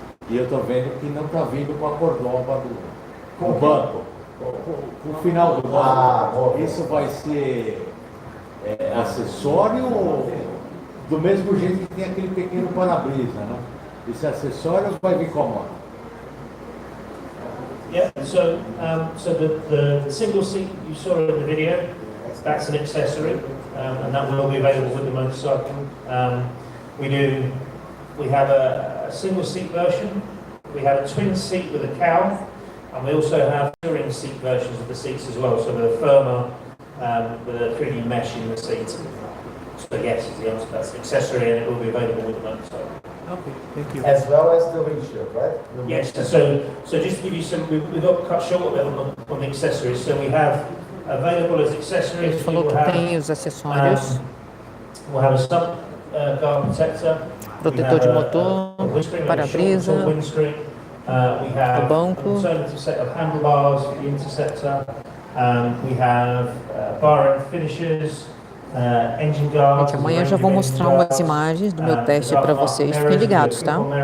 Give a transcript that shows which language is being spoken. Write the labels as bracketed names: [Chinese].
[Portuguese] E eu estou vendo que não está vindo com a cordoba do banco. O final do banco. Isso vai ser acessório ou do mesmo jeito que tem aquele pequeno para-brisa, né? Esse acessório vai vir com a moto? [English] Yeah, so the single seat you saw in the video, that's an accessory, and that will be available with the motorcycle. We have a single seat version, we have a twin seat with a cowl, and we also have touring seat versions of the seats as well, so with a firmer, with a 3D mesh in the seat. So yes, is the answer. That's an accessory, and it will be available with the motorcycle. Okay, thank you. As well as the windshield, right? Yes, so just to give you some, we got cut short a bit on the accessories. So we have available as accessories. [Portuguese] Ele falou que tem os acessórios. [English] We'll have a sub guard protector. [Portuguese] Protetor de motor, para-brisa, o banco. [English] Alternative set of handlebars for the Interceptor. We have bar end finishers. [Portuguese] Gente, amanhã já vou mostrar umas imagens do meu teste para vocês, fiquem ligados, tá?